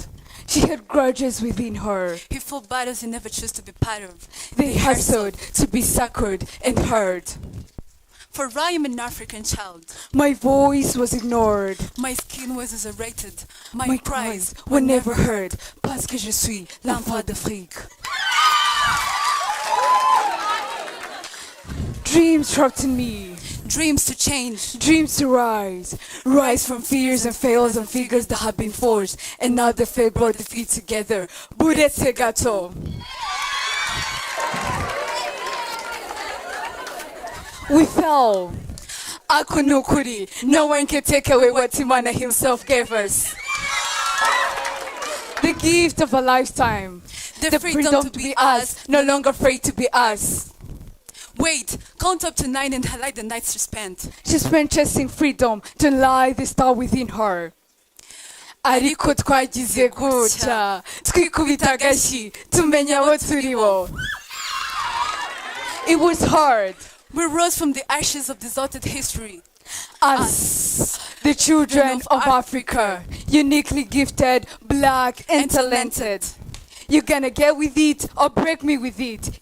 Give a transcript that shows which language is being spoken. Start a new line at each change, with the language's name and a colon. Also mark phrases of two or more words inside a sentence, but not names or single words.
English: She had grudges within her. He fought battles he never chose to be part of. They hustled to be succored and heard. For I am an African child. My voice was ignored. My skin was resurrected. My cries were never heard.
French: Parce que je suis l'enfant d'Afrique.
English: Dreams trapped in me. Dreams to change. Dreams to rise. Rise from fears and fails and figures that have been forged. And now the fate brought the feet together.
Kinyarwanda: Buretse gato.
English: We fell.
Kinyarwanda: Akunukuri.
English: No one can take away what Timana himself gave us. The gift of a lifetime. The freedom to be us, no longer afraid to be us. Wait, count up to 9 and highlight the nights she spent. She spent chasing freedom to light the star within her.
Kinyarwanda: Ariko twagize gutya, twikubita agashi, tumenya abo turibo.
English: It was hard. We rose from the ashes of deserted history. Us, the children of Africa, uniquely gifted, black and talented. You gonna get with it or break me with it?